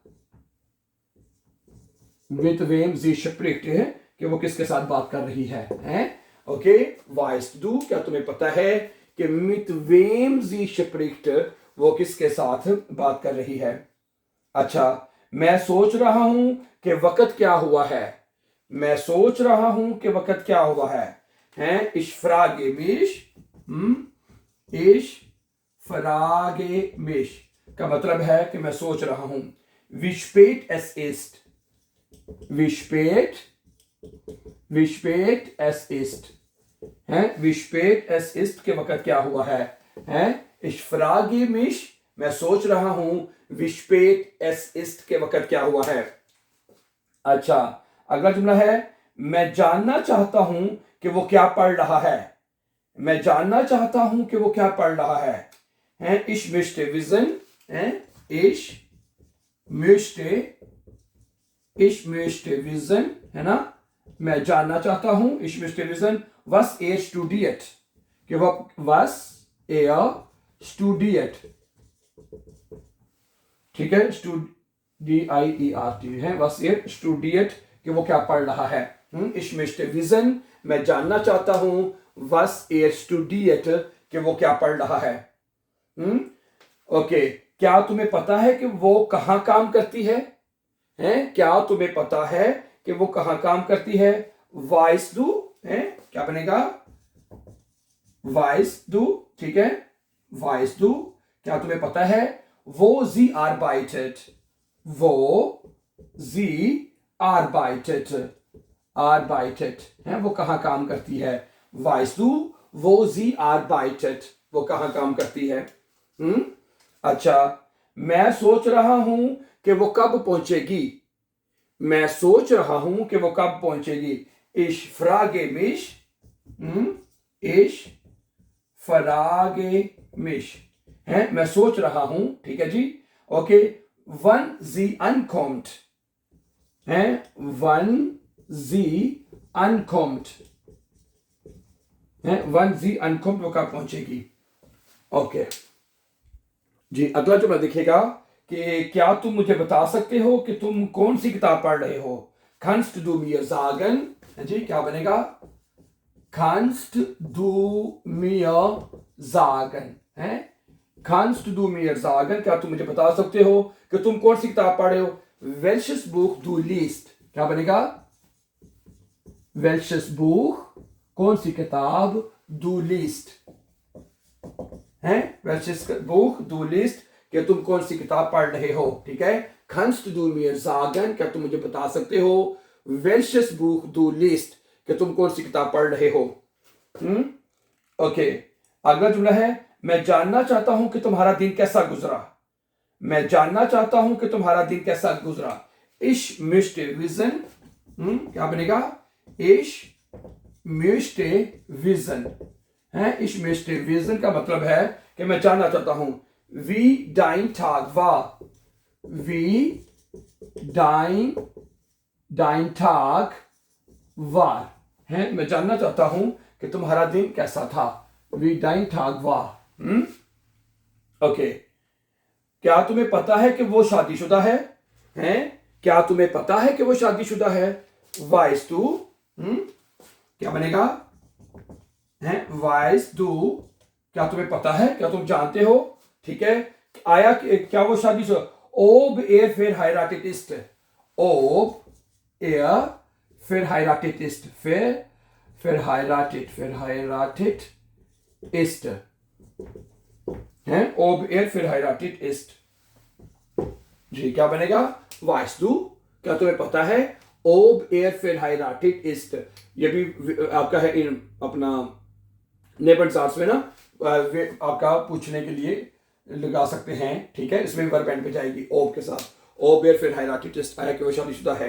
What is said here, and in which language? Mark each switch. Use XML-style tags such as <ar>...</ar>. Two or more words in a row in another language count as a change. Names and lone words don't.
<de>mit wem sie spricht</de> <ur>ہے کہ وہ کس کے ساتھ بات کر رہی ہے ہیں۔ اوکے.</ur> <de>weißt du</de> <ur>کیا تمہیں پتا ہے کہ</ur> <de>mit wem sie spricht</de> <ur>وہ کس کے ساتھ بات کر رہی ہے. اچھا میں سوچ رہا ہوں کہ وقت کیا ہوا ہے. میں سوچ رہا ہوں کہ وقت کیا ہوا ہے. हैं</ur> <de>ich frage mich, ich frage mich</de> <ur>کا مطلب ہے کہ میں سوچ رہا ہوں.</ur> <de>wie spät es ist, wie spät es ist, हैं wie spät es ist</de> <ur>کہ وقت کیا ہوا ہے.</ur> <de>हैं ich frage mich,</de> <ur>میں سوچ رہا ہوں</ur> <de>wie spät es ist</de> <ur>کہ وقت کیا ہوا ہے. اچھا، اگلا جملہ ہے میں جاننا چاہتا ہوں کہ وہ کیا پڑھ رہا ہے. میں جاننا چاہتا ہوں کہ وہ کیا پڑھ رہا ہے.</ur> <de>हैं ich möchte wissen, हैं ich möchte wissen,</de> <ur>ہے نا، میں جاننا چاہتا ہوں</ur> <de>ich möchte wissen was er studiert,</de> <ur>کہ وہ</ur> <de>was er studiert,</de> <ur>ٹھیک ہے، D-I-E-R-T ہے</ur> <de>was er studiert</de> <ur>کہ وہ کیا پڑھ رہا ہے.</ur> <de>ich möchte wissen</de> <ur>میں جاننا چاہتا ہوں</ur> <de>was er studiert</de> <ur>کہ وہ کیا پڑھ رہا ہے. اوکے، کیا تمہیں پتا ہے کہ وہ کہاں کام کرتی ہے. ہیں کیا تمہیں پتا ہے کہ وہ کہاں کام کرتی ہے.</ur> <de>weißt du</de> <ur>ہے، کیا بنے گا</ur> <de>weißt du,</de> <ur>ٹھیک ہے,</ur> <de>weißt du</de> <ur>کیا تمہیں پتا ہے. वो</ur> <de>sie arbeitet,</de> <ur>वो</ur> <de>sie arbeitet</de> <ur>ہے، وہ کہاں کام کرتی ہے.</ur> <de>weißt du</de> <ur>वो</ur> <de>sie arbeitet</de> <ur>وہ کہاں کام کرتی ہے. اچھا، میں سوچ رہا ہوں کہ وہ کب پہنچے گی. میں سوچ رہا ہوں کہ وہ کب پہنچے گی.</ur> <de>ich frage mich, ich frage mich</de> <ur>ہے، میں سوچ رہا ہوں، ٹھیک ہے جی. ओके,</ur> <de>wann sie ankommt है, wann sie ankommt है, wann sie ankommt</de> <ur>وہ کب پہنچے گی. اوکے جی، اگلا جملہ دیکھیے گا کہ کیا تم مجھے بتا سکتے ہو کہ تم کون سی کتاب پڑھ رہے ہو.</ur> <de>kannst du mir sagen,</de> <ur>جی کیا بنے گا</ur> <de>kannst du mir sagen</de> <ur>है,</ur> <de>kannst du mir sagen</de> <ur>کیا تم مجھے بتا سکتے ہو کہ تم کون سی کتاب پڑھ رہے ہو.</ur> <de>welches Buch du liest</de> <ur>کیا بنے گا</ur> <de>welches Buch</de> <ur>کون سی کتاب</ur> <de>du liest</de> <ur>है,</ur> <de>welches Buch du liest</de> <ur>کہ تم کون سی کتاب پڑھ رہے ہو، ٹھیک ہے.</ur> <de>kannst du mir sagen</de> <ur>کیا تم مجھے بتا سکتے ہو.</ur> <de>welches Buch du liest</de> <ur>کہ تم کون سی کتاب پڑھ رہے ہو. اوکے، اگلا جملہ ہے میں جاننا چاہتا ہوں کہ تمہارا دن کیسا گزرا. میں جاننا چاہتا ہوں کہ تمہارا دن کیسا گزرا.</ur> <de>ich möchte wissen,</de> <ur>کیا بنے گا</ur> <de>ich möchte wissen</de> <ur>है,</ur> <de>ich möchte wissen</de> <ur>کا مطلب ہے کہ میں جاننا چاہتا ہوں.</ur> <de>wie dein Tag war,</de> <ur>wie dein Tag war ہے، میں جاننا چاہتا ہوں کہ تمہارا دن کیسا تھا.</ur> <de>wie dein Tag war।</de> <ur>اوکے، کیا تمہیں پتا ہے کہ وہ شادی شدہ ہے. ہیں کیا تمہیں پتا ہے کہ وہ شادی شدہ ہے.</ur> <de>weißt du</de> <ur>کیا بنے گا ہے,</ur> <de>weißt du</de> <ur>کیا تمہیں پتا ہے، کیا تم جانتے ہو، ٹھیک ہے. آیا کیا وہ شادی شدہ,</ur> <de>ob er verheiratet ist, ob er verheiratet ist, verheiratet ist है, ob er verheiratet ist</de> <ur>جی کیا بنے گا</ur> <de>weißt du</de> <ur>کیا تمہیں پتا ہے.</ur> <de>ob er verheiratet ist</de> <ur>یہ بھی آپ کا ہے ان اپنا نیبن سارس میں نا، آپ کا پوچھنے کے لیے لگا سکتے ہیں، ٹھیک ہے. इसमें</ur> <en>verb end</en> <ur>پے جائے گی ob کے ساتھ.</ur> <de>ob er verheiratet ist</de> <ur>آیا کہ وہ شادی شدہ ہے.</ur>